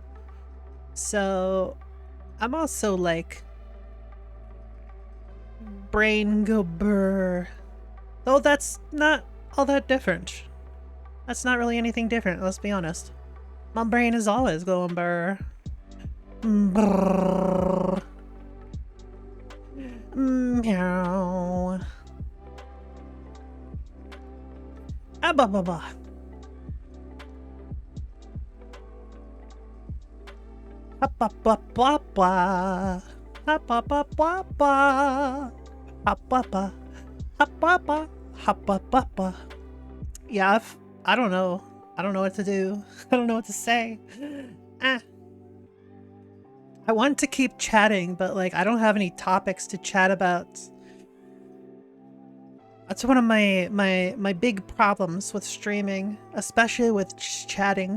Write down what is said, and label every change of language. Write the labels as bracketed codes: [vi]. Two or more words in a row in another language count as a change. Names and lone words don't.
[en] So I'm also like brain go brr. Though that's not all that different. That's not really anything different, let's be honest. My brain is always going brr. Brrr. Meow. Ah ba ba ba. Ha ba ba ba ba. Ha ba ba ba ba. Ha ba ba. Ha ba ba. Ha ba ba ba. Yeah, I don't know. I don't know what to do. I don't know what to say. Ah. I want to keep chatting, but like I don't have any topics to chat about. That's one of my big problems with streaming, especially with chatting.